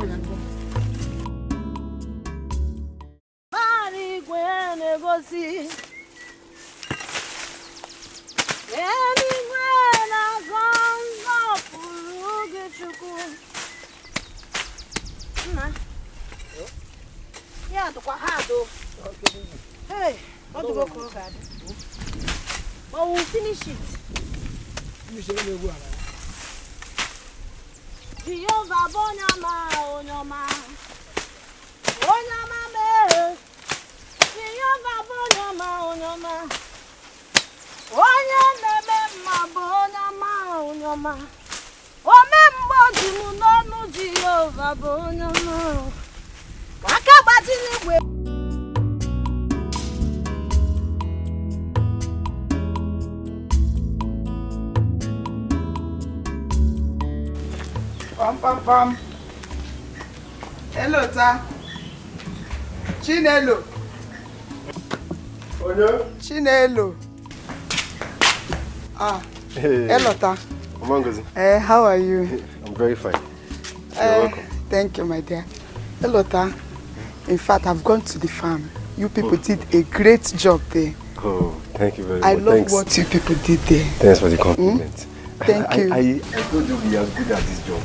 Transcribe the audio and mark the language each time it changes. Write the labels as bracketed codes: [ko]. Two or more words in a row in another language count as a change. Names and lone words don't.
[en] Yeah, to hey, what to go for that? But we'll finish it. Jehovah Bonyama, Onyama. Onyama me. Jehovah Bonyama, Onyama. Onyama Bonyama, Onyama. Omembo Jimunonu Jehovah Bonyama. Wakabati niwe. Pam. Hello, ta. Chinelo. Chinelo. Hey. Hello, ta. Ngozi. How are you? I'm very fine. You're welcome. Thank you, my dear. Hello, ta. In fact, I've gone to the farm. You people did a great job there. Oh, thank you very much. I love what you people did there. Thanks for the compliment. Thank you. I told you we are good at this job.